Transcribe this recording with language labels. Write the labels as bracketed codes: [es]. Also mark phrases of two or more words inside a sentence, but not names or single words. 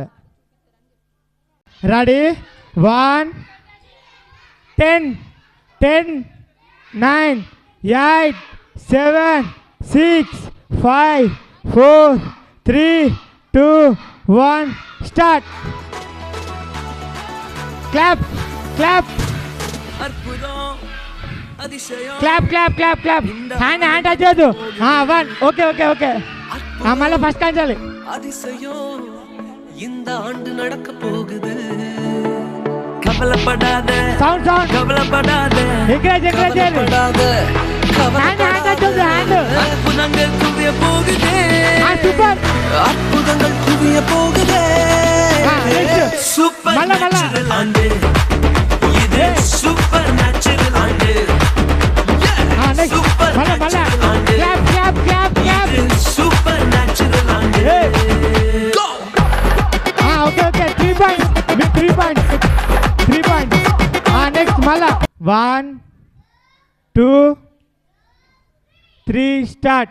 [en] ready? 1 10 10 9 8 7 6 5 4 3 2 1 start. clap clap clap clap clap clap. hand hand touch [te] చేయొద్దు. 1 [en] okay okay okay. [te] మళ్ళీ ఫస్ట్ కాంచాలి. [ta] அதிசயம் இந்த ஆண்டு நடக்க போகுது, கவலைப்படாத [en] sound sound [ta] கவலைப்படாத [en] encourage encourage [te] చేయాలి. [en] hand hand touch [te] చేయొద్దు. హ్యాండ్ [ta] அற்புதங்கள் குவிய போகுதே, [te] సూపర్ [ta] அற்புதங்கள் குவிய போகுதே. [en] super natural [ta] ஆண்டு இது, [en] super natural [ta] ஆண்டு. [en] super natural [ta] ஆண்டு. [en] clap clap clap clap. super natural ఆండే. గో. okay okay 3 points. మీకు 3 points. 3 points. next మళ్ళా 1 2 3 start.